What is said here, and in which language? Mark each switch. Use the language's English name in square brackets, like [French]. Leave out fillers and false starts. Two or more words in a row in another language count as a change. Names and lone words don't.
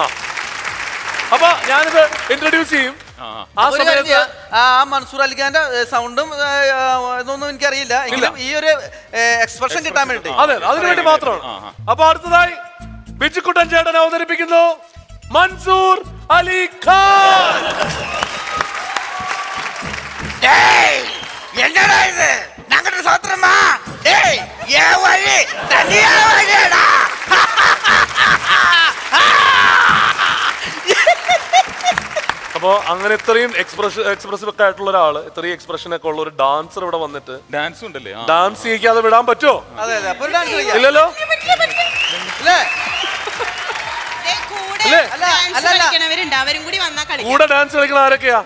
[Malayalam] അപ്പൊ ഞാനിത് ഇൻട്രൊഡ്യൂസ് ചെയ്യും. ആ സമയത്ത് മൻസൂർ അലിഖാന്റെ സൗണ്ടും ഇതൊന്നും എനിക്കറിയില്ല, എങ്കിലും ഈ ഒരു എക്സ്പ്രഷൻ കിട്ടാൻ വേണ്ടി, അതെ, അതിനുവേണ്ടി മാത്രമാണ്. അപ്പൊ അടുത്തതായി ബിജുക്കുട്ടൻ ചേട്ടൻ അവതരിപ്പിക്കുന്നു മൻസൂർ അലി ഖാൻ. [Tamil] என்னடா இது? நாங்க சோத்திரமா? டேய், ஏன் வழி தனியா வழியடா. [Malayalam] അപ്പൊ അങ്ങനെ ഇത്രയും എക്സ്പ്രസീവ് ഒക്കെ ആയിട്ടുള്ള ഒരാള്, ഇത്രയും എക്സ്പ്രഷൻ ഒക്കെ ഉള്ള ഒരു ഡാൻസർ ഇവിടെ വന്നിട്ട് ഡാൻസ് ഉണ്ടല്ലേ, ഡാൻസ് ചെയ്യിക്കാതെ വിടാൻ പറ്റുമോ? ഇല്ലല്ലോ. കൂടെ ഡാൻസ് കളിക്കുന്ന ആരൊക്കെയാ?